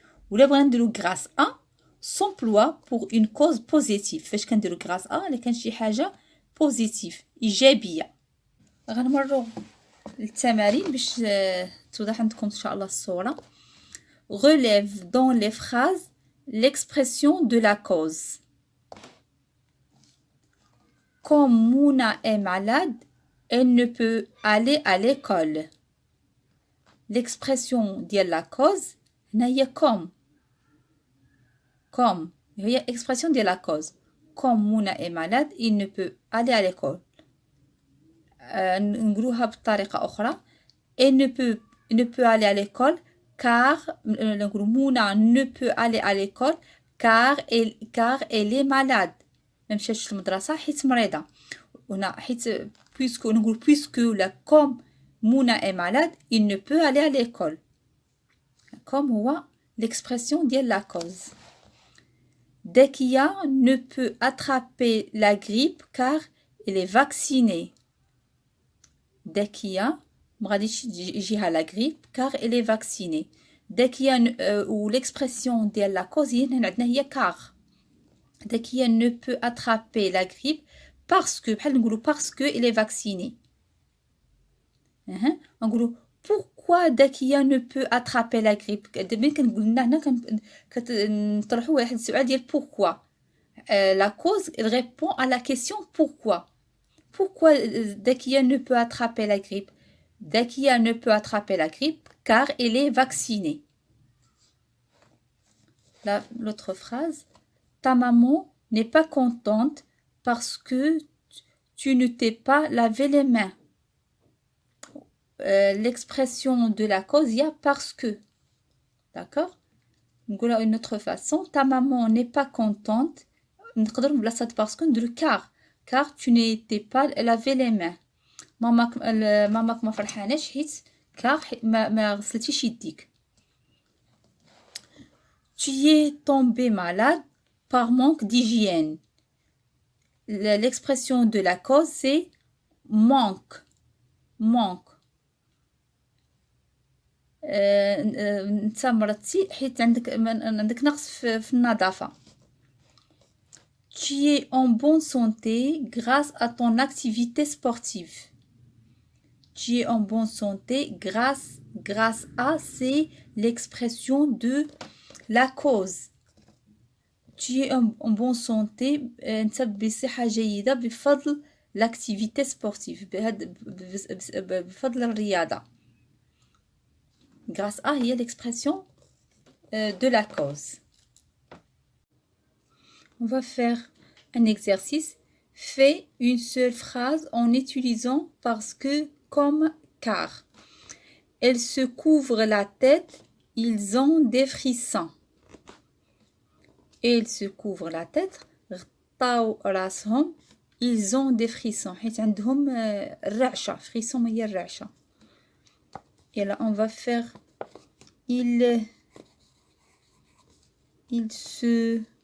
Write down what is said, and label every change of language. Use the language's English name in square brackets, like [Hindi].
[Arabic] ولا بغينا نديرو [French] grâce à s'emploie pour une cause positive. [Arabic] فاش كنديرو grâce à اللي كان شي حاجه positive ايجابيه. غنمروا للتمارين باش توضح عندكم ان شاء الله الصوره. [French] Relève dans les phrases l'expression de la cause. Comme Mouna est malade, elle ne peut aller à l'école. L'expression ديال la cause [Arabic] هنا هي [French] comme هي expression ديال la cause. Comme Mouna est malade, il ne peut aller à l'école. [Arabic] نقولوها بطريقة أخرى. [French] Elle ne peut aller à l'école car نقولو Mouna ne peut aller à l'école car elle est malade. [Arabic] ما مشاتش للمدرسة حيت مريضة. هنا حيت [French] puisque ولا comme Mouna est malade, il ne peut aller à l'école. Comme هو l'expression ديال la cause. Dekia ne peut attraper la grippe car elle est vaccinée. Dekia [Arabic] ما غاديش يجيها [French] la grippe car elle est vaccinée. Dekia ou l'expression ديال la cause [Arabic] هنا عندنا هي [French] car. Dekia ne peut attraper la grippe parce que [Arabic] بحال نقولوا [French] parce que elle est vaccinée. نقولوا pourquoi Dakia ne peut attraper la grippe. [Arabic] دابا كنقولنا هنا كنطرحوا واحد السؤال ديال pourquoi. [French] La cause elle répond à la question pourquoi. Pourquoi Dakia ne peut attraper la grippe. Dakia ne peut attraper la grippe car elle est vaccinée. L'autre phrase. Ta maman n'est pas contente parce que tu ne t'es pas lavé les mains. L'expression de la cause, il y a parce que. D'accord? نقولها une autre façon. Ta maman n'est pas contente. [Arabic] نقدر بلاصة [French] parce que نديرو car tu n'étais pas lavé les mains. [Arabic] ماماك ما فرحاناش حيت car ما غسلتيش يديك. [French] Tu es tombé malade par manque d'hygiène. L'expression de la cause, c'est manque. [Arabic] انت مرضتي حيت عندك نقص في النظافة. [French] Tu es en bonne santé grâce à ton activité sportive. Tu es en bonne santé grâce à, c'est l'expression de la cause. Tu es en bonne santé [Arabic] انت بصحة جيدة بفضل [French] l'activité sportive [Arabic] بفضل الرياضة. [French] grâce à هي l'expression de la cause. On va faire un exercice. Fais une seule phrase en utilisant parce que, comme, car. Elles se couvrent la tête, ils ont des frissons. Ils se couvrent la tête, [Arabic] غطاو راسهم, [French] ils ont des frissons. [Arabic] حيت عندهم الرعشة, frisson هي الرعشة. [French] Et là, on va faire il se